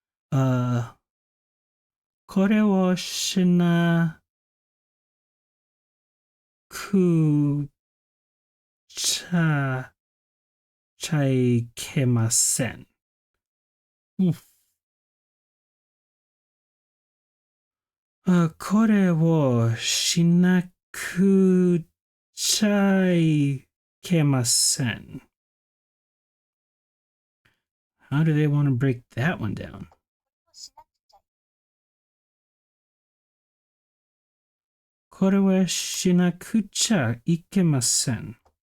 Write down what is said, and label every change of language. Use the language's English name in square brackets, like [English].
[Japanese] Uh, これをしなくちゃちゃいけません。これをしなくちゃいけません。 [English] How do they want to break that one down? [Japanese] これはしなくちゃいけません。